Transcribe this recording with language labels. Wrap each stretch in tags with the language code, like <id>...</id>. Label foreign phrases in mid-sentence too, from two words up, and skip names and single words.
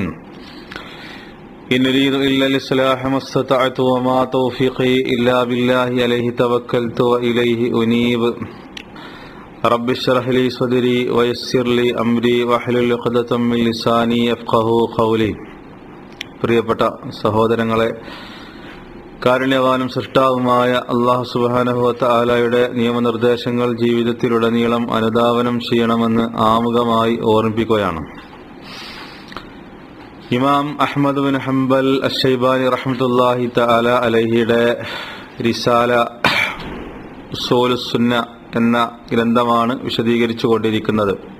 <ar>إن أريد إلا الإصلاح ما استطعت وما توفيقي إلا بالله عليه توكلت وإليه أنيب. رب اشرح لي صدري ويسر لي أمري واحلل عقدة من لساني يفقهوا قولي.</ar> <ml>പ്രിയപ്പെട്ട സഹോദരങ്ങളെ, കാരുണ്യവാനും സൃഷ്ടാവുമായ</ml> <ar>الله سبحانه وتعالى</ar> <ml>നിയമനിർദ്ദേശങ്ങൾ ജീവിതത്തിലുടനീളം അനുധാവനം ചെയ്യണമെന്ന് ആമുഖമായി ഓർമ്മിപ്പിക്കുകയാണ്. ഇമാം അഹ്മദ് ബിൻ ഹംബൽ അശ്ശൈബാനി</ml> <ar>رحمة الله تعالى عليه</ar> <ml>റിസാല ഉസൂലുസ് സുന്ന എന്ന ഗ്രന്ഥമാണ് വിശദീകരിച്ചു കൊണ്ടിരിക്കുന്നത്.</ml>